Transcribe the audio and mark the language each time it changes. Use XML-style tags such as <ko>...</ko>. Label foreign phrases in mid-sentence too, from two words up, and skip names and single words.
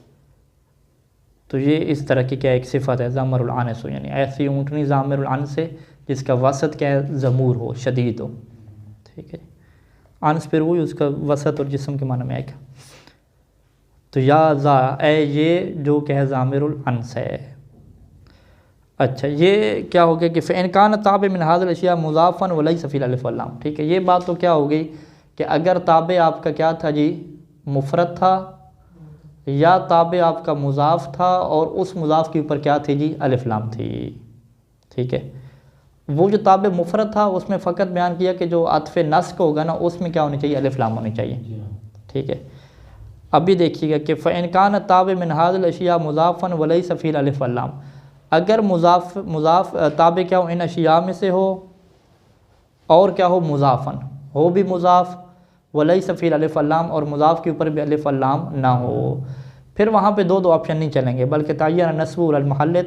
<hi>तो ये इस तरह की क्या एक सिफ़त है</hi> <ar>ضامر الأنس</ar> <hi>हो, यानी ऐसी ऊँटनी</hi> <ar>ضامر الأنس</ar> <hi>है जिसका वसत क्या है, ज़मूर हो, शदीद हो, ठीक है। अनस फिर वही उसका वसत और जिस्म के माने में आएगा। तो या ज़ा ए ये जो क्या है</hi> <ar>ضامر الأنس</ar> <hi>है।</hi> <ar>अच्छा, ये क्या हो गया कि فإن كان تابع من هذه الأشياء مضافا وليس فيه الألف واللام,</ar> <hi>ठीक है। ये बात तो क्या हो गई कि अगर ताबे आपका क्या था जी, मुफ़रद था, या ताबे आपका मुज़ाफ़ था और उस मुज़ाफ़ के ऊपर क्या थी जी, अलिफ़ लाम थी, ठीक है। वो जो ताबे मुफ़रद था उसमें फ़कत बयान किया कि जो अत्फ़ नस्क होगा ना उसमें क्या होनी चाहिए, अलिफ़ लाम होनी चाहिए, ठीक है। अभी देखिएगा कि</hi> <ar>فإن كان تابع من هذه الأشياء مضافا وليس فيه الألف واللام,</ar> <hi>अगर मुज़ाफ़ ताबे क्या हो, इन अशिया में से हो और क्या हो, मुज़ाफ़न हो भी मुज़ाफ़,</hi> <ar>وليس فيه الألف واللام,</ar> <hi>और मुज़ाफ़ के ऊपर भी अलिफ़ वल्लाम ना हो, फिर वहाँ पे दो ऑप्शन नहीं चलेंगे बल्कि</hi> <ar>تعين نصب المحل.</ar>